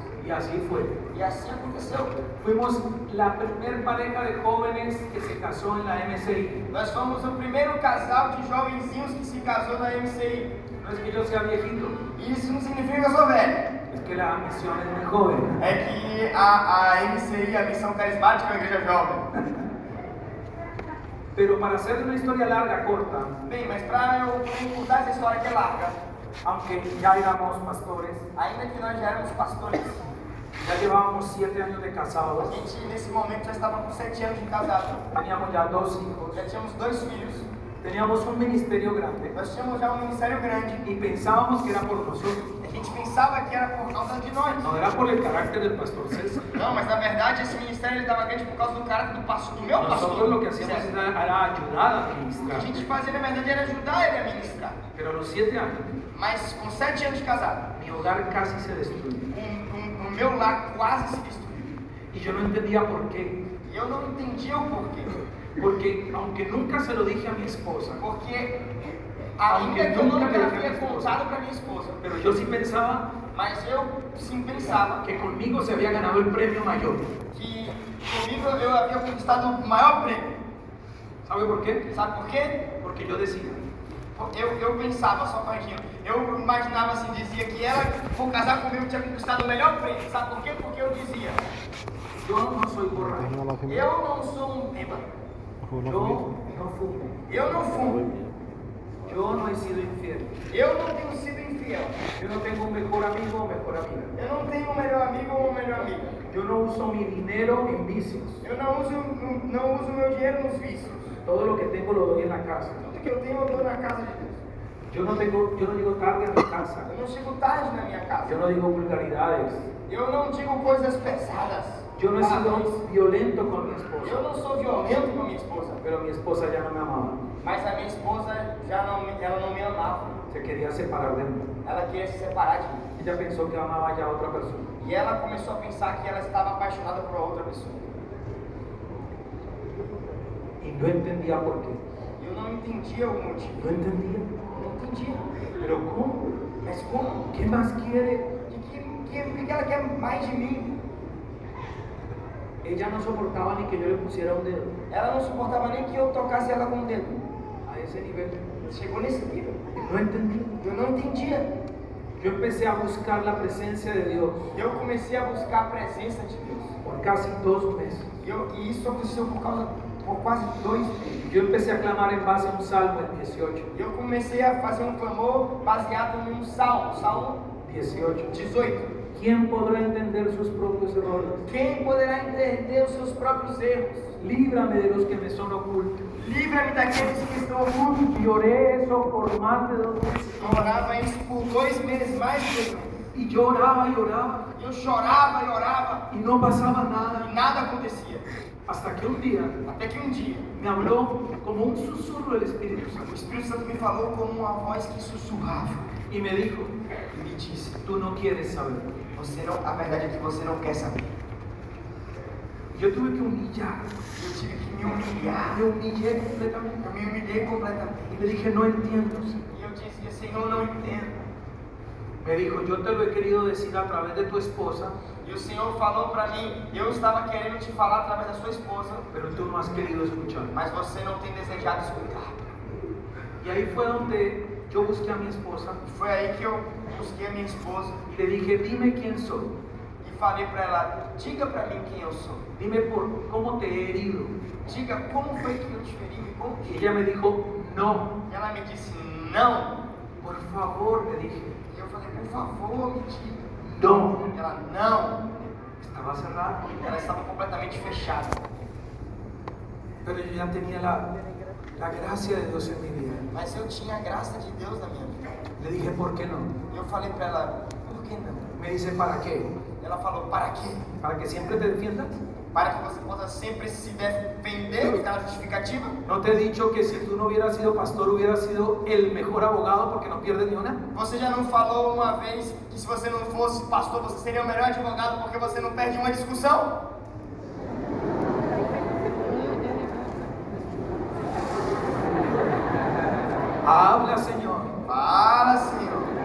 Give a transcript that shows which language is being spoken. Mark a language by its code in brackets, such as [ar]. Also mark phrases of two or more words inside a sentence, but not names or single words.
[es] Y así fue. [pt] E assim aconteceu. [es] Fuimos la primer pareja de jóvenes que se casó en la MCI. [pt] Nós fomos o primeiro casal de jovenzinhos que se casou na MCI. [es] No es que yo sea viejito, [pt] E isso não significa que eu sou velho. [es] es que la misión es muy joven. [pt] É que a MCI, a Missão Carismática, é uma igreja jovem. [es] Pero para hacer una historia larga, corta, [pt] Bem, mas para eu encurtar essa história que é larga, [es] aunque ya éramos pastores, [pt] ainda que nós já éramos pastores, [es] ya llevábamos 7 años de [pt] a [es] casados, [pt] gente nesse momento já estava com 7 anos de casado. [es] teníamos ya 2 hijos, [pt] Já tínhamos 2 filhos, [es] teníamos un ministerio grande [pt] nós tínhamos já um ministério grande. [es] y pensábamos que era por nosotros, [pt] A gente pensava que era por causa de nós. [es] no era por el carácter del pastor César. [pt] Não, mas na verdade esse ministério estava grande por causa do caráter do pastor, do meu pastor. [es] Nosotros lo que hacíamos [pt] Certo? [es] era ayudar a [pt] O que a [es] administrar. [pt] gente fazia na verdade era ajudar ele a ministrar. [es] Pero a los 7 años, [pt] Mas com 7 anos de casado, [es] mi hogar casi se destruyó. [pt] o meu lar quase se destruiu. [es] Y yo no entendía por qué. [pt] E eu não entendia o porquê. [es] Porque aunque nunca se lo dije a mi esposa, [pt] Porque ainda que eu não havia contado para minha esposa, [es] pero yo sí pensaba [pt] mas eu sim pensava [es] que conmigo se había ganado el premio mayor. [pt] que comigo eu havia conquistado o maior prêmio. [es] ¿Sabe por qué? [pt] Sabe por quê? [es] Porque yo decía, [pt] Eu pensava, só corrigindo, eu imaginava assim, dizia que ela, por casar comigo, tinha conquistado o melhor prêmio. Sabe por quê? Porque eu dizia, [es] yo no soy borracho, [pt] eu não sou um bêbado, [es] yo no fumo, [pt] eu não fumo, [es] yo no he sido infiel, [pt] eu não tenho sido infiel, [es] yo no tengo un mejor amigo o mejor amiga, [pt] eu não tenho um melhor amigo ou uma melhor amiga, [es] yo no uso mi dinero en vicios, [pt] eu não uso meu dinheiro nos vícios, [es] todo lo que tengo lo doy en la casa, [pt] tudo que eu tenho eu dou na casa de Deus. [es] yo no llego tarde a mi casa, [pt] Eu não chego tarde na minha casa, [es] yo no digo vulgaridades, [pt] eu não digo coisas pesadas, [es] yo no he [pt] palavrões. [es] sido violento con mi [pt] Eu [es] esposa, [pt] não sou violento com a minha esposa, [es] pero mi esposa ya no me amaba, [pt] mas a minha esposa ela não me amava. [es] se quería separar de mí. [pt] Ela queria se separar de mim. [es] Ella pensó que amaba ya a otra persona. [pt] E ela começou a pensar que ela estava apaixonada por outra pessoa. [es] Y no entendía por qué. [pt] E eu não entendia o motivo. [es] No entendía. [pt] Eu não entendia. [es] Pero ¿cómo? [pt] Mas como? [es] ¿Qué más quiere? [pt] O que ela quer mais de mim? [es] Ella no soportaba ni que yo le pusiera un dedo. [pt] Ela não suportava nem que eu tocasse ela com o dedo. [es] A ese nivel. [pt] Chegou nesse nível. [es] No entendía. [pt] Eu não entendia. [es] Yo empecé a buscar la presencia de Dios [pt] Eu comecei a buscar a presença de Deus. [es] por casi 2 meses. [pt] E isso aconteceu por quase 2 meses. [es] Yo empecé a clamar en base a un salmo, el 18. [pt] Eu comecei a fazer um clamor baseado num salmo, Salmo 18. 18. [es] ¿Quién podrá entender sus propios errores? [pt] Quem poderá entender os seus próprios erros? [es] Líbrame de los que me son ocultos. [pt] Livra-me daqueles que estão ocultos. [es] Y oré eso por más de 2 meses. [pt] Eu orava isso por 2 meses, mais de 2 meses. [es] Y yo oraba y oraba [pt] Eu chorava e orava [es] y no pasaba nada. [pt] e nada acontecia. [es] Hasta que un día [pt] Até que um dia, [es] me habló como un susurro del Espíritu [pt] o Santo Espírito Santo me falou como uma voz que sussurrava [es] y me dijo, [pt] e me disse: [es] tú no quieres saber. [pt] você não, a verdade é que você não quer saber. [es] Yo tuve que humillar, [pt] Eu tive que me humilhar. [es] me humillé completamente [pt] Eu me humilhei completamente. [es] y le dije, no entiendo, Señor. [pt] E eu dizia: Senhor, não entendo. [es] Me dijo, yo te lo he querido decir a través de tu esposa, [pt] E o Senhor falou para mí, eu estava querendo te falar através da sua esposa, [es] pero tú no has querido escuchar. [pt] mas você não tem desejado escutar. [es] Y ahí fue donde yo busqué a mi esposa [pt] E foi aí que eu busquei a minha esposa [es] y le dije, dime quién soy, [pt] e falei para ela: diga para mí quem eu sou. [es] dime por cómo te he herido. [pt] Diga como foi que eu te feri, me [es] Y [pt] conte. [es] ella me dijo, no, [pt] E ela me disse: não. [es] por favor, le dije, [pt] E eu falei: por favor, me diga. [es] no. [pt] E ela: não. [es] Estaba cerrada, [pt] Ela estava completamente fechada. [es] pero yo ya tenía la gracia de Dios en mi vida. [pt] Mas eu tinha a graça de Deus na minha vida. [es] Le dije, ¿por qué no? [pt] E eu falei para ela: por que não? [es] Me dice, ¿para qué? [pt] Ela falou: para quê? [es] ¿Para que siempre te defiendas? [pt] Para que você possa sempre se defender, ficar na justificativa. [es] ¿No te he dicho que si tú no hubieras sido pastor, hubieras sido el mejor abogado porque no pierdes ni una? [pt] Você já não falou uma vez que se você não fosse pastor, você seria o melhor advogado porque você não perde uma discussão? [es] Habla, Señor. [pt] Fala, Senhor.